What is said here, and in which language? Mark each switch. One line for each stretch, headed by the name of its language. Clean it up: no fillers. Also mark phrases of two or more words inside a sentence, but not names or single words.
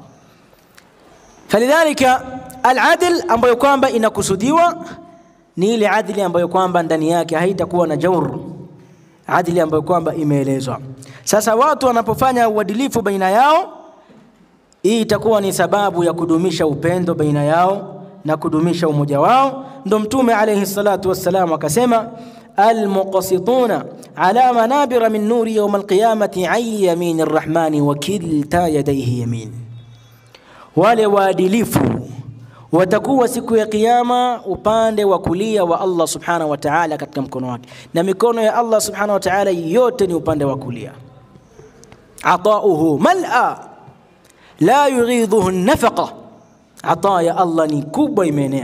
Arabic: فلذلك العدل
Swahili: ambayo kwamba inakusudiwa ni ile adli ambayo kwamba ndani yake haitakuwa na jawr, adli ambayo kwamba imeelezwa. Sasa watu wanapofanya uadilifu baina yao, hii itakuwa ni sababu ya kudumisha upendo baina yao na kudumisha umoja wao. Ndio Mtume
Arabic: عليه الصلاة والسلام akasema المقسطون على منابر من نور يوم القيامة عن يمين الرحمن وكلتا يديه يمين.
Swahili: wale waadilifu watakuwa siku ya kiyama upande wa kulia wa Allah
Arabic: سبحانه وتعالى
Swahili: katika mkono wake, na mikono ya Allah
Arabic: سبحانه وتعالى
Swahili: yote ni upande wa kulia.
Arabic: عطاؤه ملأى لا يغيضه النفقة,
Swahili: ata ya Allah ni kubwa imeenea.